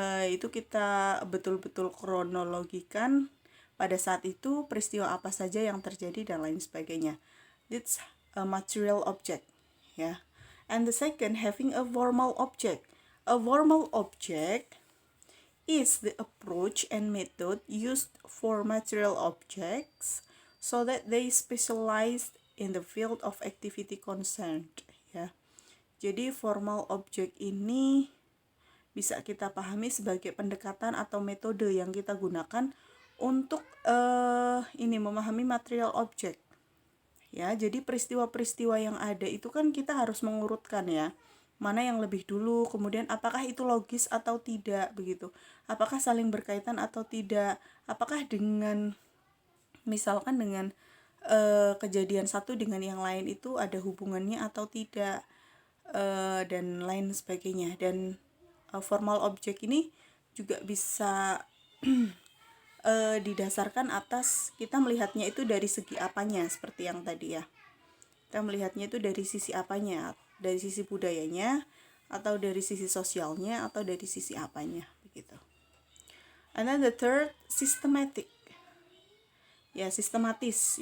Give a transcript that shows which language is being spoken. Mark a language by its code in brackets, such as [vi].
[id] Itu kita betul-betul kronologikan pada saat itu peristiwa apa saja yang terjadi dan lain sebagainya. [en] It's a material object, ya. And the second, having a formal object. A formal object is the approach and method used for material objects so that they specialize in the field of activity concerned, ya. [id] Jadi formal object ini bisa kita pahami sebagai pendekatan atau metode yang kita gunakan untuk memahami material object. Ya, jadi peristiwa-peristiwa yang ada itu kan kita harus mengurutkan ya. Mana yang lebih dulu, kemudian apakah itu logis atau tidak begitu. Apakah saling berkaitan atau tidak. Apakah misalkan dengan kejadian satu dengan yang lain itu ada hubungannya atau tidak, dan lain sebagainya. Dan formal object ini juga bisa didasarkan atas kita melihatnya itu dari segi apanya, seperti yang tadi ya. Kita melihatnya itu dari sisi apanya, dari sisi budayanya, atau dari sisi sosialnya, atau dari sisi apanya, begitu. [en] And then the third, systematic. [id] Ya, sistematis.